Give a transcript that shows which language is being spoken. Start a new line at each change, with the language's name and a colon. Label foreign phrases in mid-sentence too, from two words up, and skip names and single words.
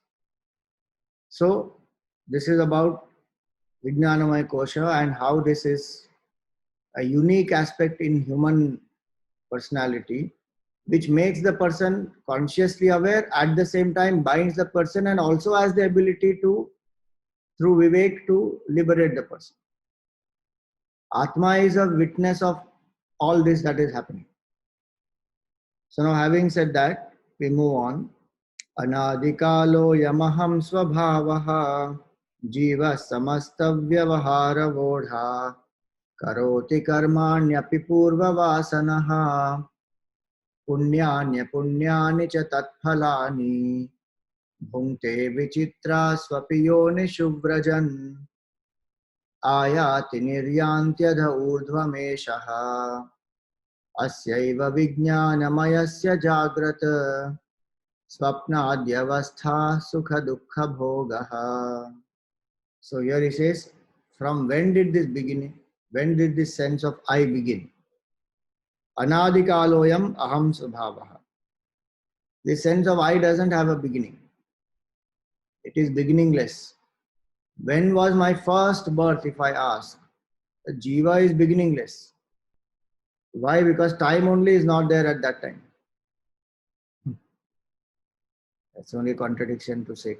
English: So this is about
Sanskrit: Vijnanamaya Kosha
English: and how this is a unique aspect in human personality, which makes the person consciously aware, at the same time binds the person and also has the ability to, through Vivek, to liberate the person. Atma is a witness of all this that is happening. So now, having said that, we move on.
Sanskrit: Anadikalo yamaham svabhavaha jiva samastavyavahara vodha karoti karmanyapi purva vasanaha punyanya punyani cha tatphalani bhungte vichitra swapiyoni shuvrajan ayati niryantyadha urdhvameshaha asyaiva vijnanamayasya jagrata swapnadyavastha sukha dukkha bhogaha.
English: So here he says, from when did this begin? When did this sense of I begin?
Sanskrit: Anadikaloyam aham svabhavaha.
English: This sense of I doesn't have a beginning. It is beginningless. When was my first birth, if I ask? The jiva is beginningless. Why? Because time only is not there at that time. That's only a contradiction to say.